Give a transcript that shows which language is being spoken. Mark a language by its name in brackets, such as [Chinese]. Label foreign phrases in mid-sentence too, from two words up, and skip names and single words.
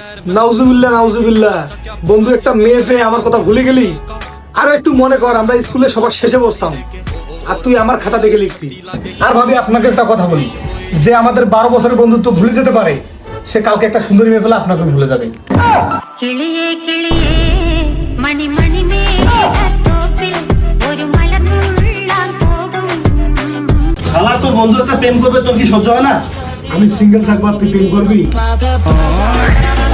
[Arabic] نعوذ بالله نعوذ بالله, [Bangla] বন্ধু একটা মেয়ে পেয়ে আমার কথা ভুলে গেলি? আরো একটু মনে কর, আমরা স্কুলে সবার শেষে বসতাম আর তুই আমার খাতা দেখে লিখতি। আর ভাবি, আপনাকে একটা কথা বলি, যে আমাদের 12 বছরের বন্ধুত্ব ভুলে যেতে পারে, সে কালকে একটা সুন্দরী মেয়ে পেলে আপনাকে ভুলে যাবে। [Malayalam] കിളിയേ കിളിയേ മണി മണി മേഘത്തോപ്പിൽ ഒരു മലർന്നുള്ളാൻ പോകും. [Bangla] শালা, তোর বন্ধু একটা প্রেম করবে, তোর কি সহ্য হয় না? আমি সিঙ্গেল থাকবো আর তুই প্রেম করবি?